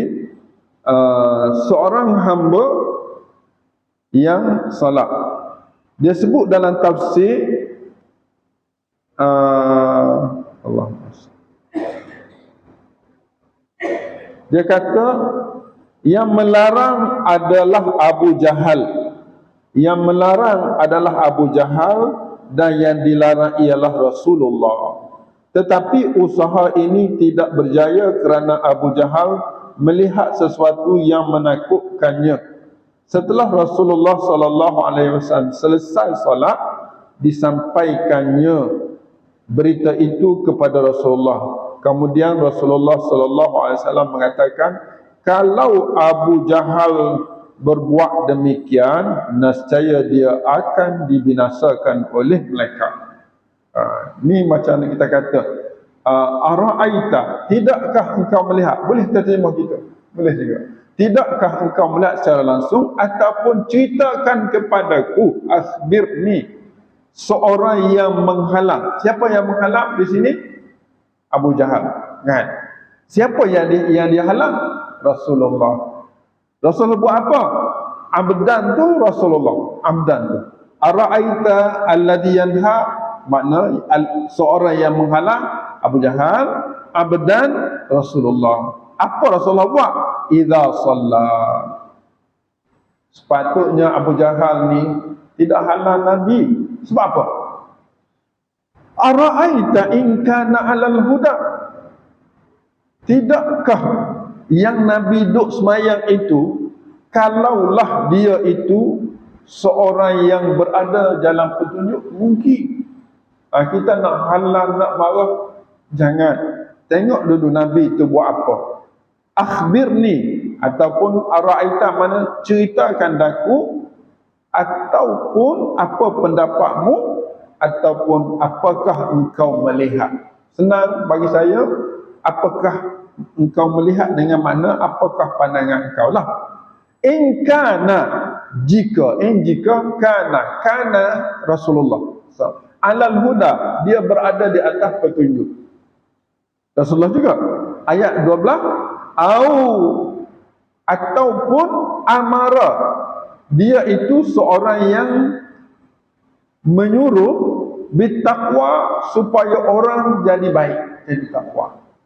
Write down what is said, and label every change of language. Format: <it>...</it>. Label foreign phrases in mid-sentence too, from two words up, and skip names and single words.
<ms>Seorang hamba yang salat, dia sebut dalam tafsir Allah, dia kata yang melarang adalah Abu Jahal. Yang melarang adalah Abu Jahal dan yang dilarang ialah Rasulullah. Tetapi usaha ini tidak berjaya kerana Abu Jahal melihat sesuatu yang menakutkannya. Setelah Rasulullah SAW selesai salat, disampaikannya berita itu kepada Rasulullah. Kemudian Rasulullah SAW mengatakan, kalau Abu Jahal berbuat demikian, nescaya dia akan dibinasakan oleh malaikat. Ni macam kita kata, ara'aita, tidakkah engkau melihat? Boleh terjemah kita, boleh juga. Tidakkah engkau melihat secara langsung, ataupun ceritakan kepadaku, akhbirni, seorang yang menghalang. Siapa yang menghalang di sini? Abu Jahal, kan? Siapa yang dia halang? Rasulullah. Rasulullah buat apa? Abdan tu Rasulullah, abdan tu.</ms> <ar>أرأيت الذي ينهى,</ar> <ms>makna seorang yang menghalang Abu Jahal, abdan Rasulullah. Apa Rasulullah buat?</ms> <ar>إذا صلى.</ar> <ms>Sepatutnya Abu Jahal ni tidak halang Nabi. Sebab apa?</ms> <ar>أرأيت إن كان على الهدى.</ar> <ms>Tidakkah yang Nabi duk semayang itu, kalaulah dia itu seorang yang berada dalam petunjuk, mungkin kita nak halang, nak marah, jangan. Tengok dulu Nabi itu buat apa. Akhbirni, ataupun ara'aita, mana ceritakan daku, ataupun apa pendapatmu, ataupun apakah engkau melihat. Senang bagi saya, apakah engkau melihat dengan mana, apakah pandangan engkau lah.</ms> <ar>إن كان, jika كان رسول الله على الهدى,</ar> <ms>dia berada di atas petunjuk. Rasulullah juga ayat 12, ataupun amara, dia itu seorang yang menyuruh bittaqwa, supaya orang jadi baik, jadi takwa.</ms>